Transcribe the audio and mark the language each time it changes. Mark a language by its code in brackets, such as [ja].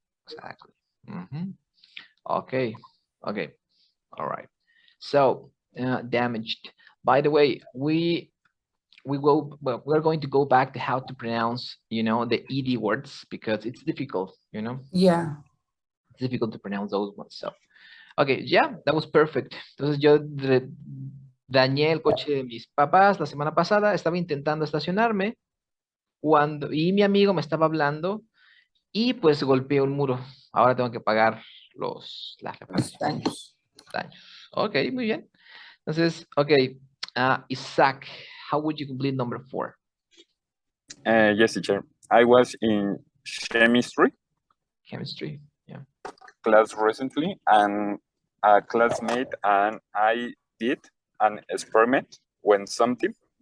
[en] Exactly. Okay. All right. So damaged. By the way, we're going to go back to how to pronounce, the ed words, because it's difficult, Yeah. It's difficult to pronounce those ones. So, okay, yeah, that was perfect. [es] Entonces yo dañé el coche de mis papás la semana pasada, estaba intentando estacionarme y mi amigo me estaba hablando y pues golpeé un muro. Ahora tengo que pagar las reparaciones. Daños. Ok, muy bien. Entonces, [en] ok, Isaac, how would you complete number 4? Yes, teacher. I was in chemistry yeah, class recently, and a classmate and I did an experiment when something.